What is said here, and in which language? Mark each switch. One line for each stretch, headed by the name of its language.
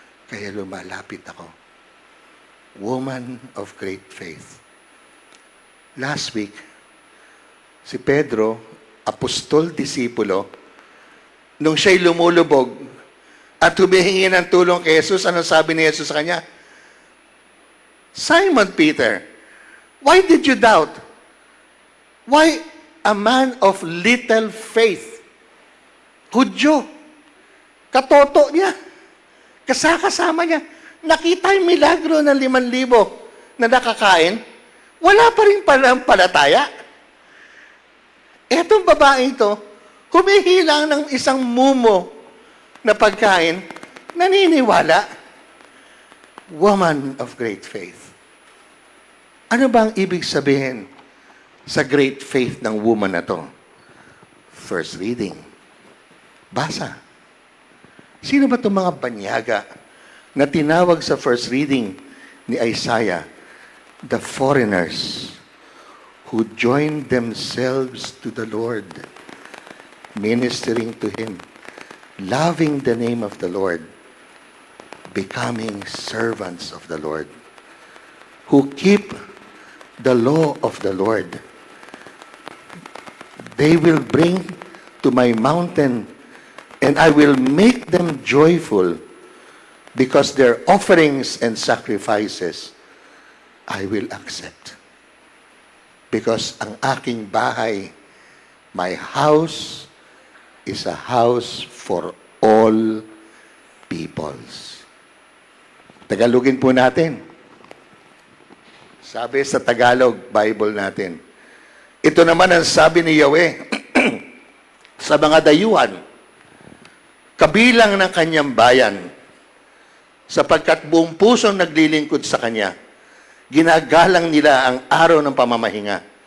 Filipino: Kaya lumalapit ako.
English: Woman of great faith.
Filipino: Last week, si Pedro, apostol, disipulo, nung siya'y lumulubog at humihingi ng tulong kay Jesus, anong sabi ni Jesus sa kanya?
English: Simon Peter, why did you doubt? Why a man of little faith?
Filipino: Hudyo. Katoto niya. Kasama niya. Nakita yung milagro ng 5,000 na nakakain. Wala pa rin palataya. Etong babae ito, humihilang ng isang mumo na pagkain, naniniwala.
English: Woman of great faith.
Filipino: Ano ba ang ibig sabihin sa great faith ng woman na to? First reading. Basa. Sino ba itong mga banyaga na tinawag sa first reading ni Isaiah?
English: The foreigners who joined themselves to the Lord, ministering to Him, loving the name of the Lord, becoming servants of the Lord, who keep the law of the Lord. They will bring to my mountain, and I will make them joyful, because their offerings and sacrifices I will accept. Because
Filipino: ang aking bahay,
English: my house is a house for all peoples.
Filipino: Tagalogin po natin. Sabi sa Tagalog Bible natin, ito naman ang sabi ni Yahweh sa mga dayuhan, kabilang ng kanyang bayan, sapagkat buong pusong naglilingkod sa Kanya, ginagalang nila ang araw ng pamamahinga.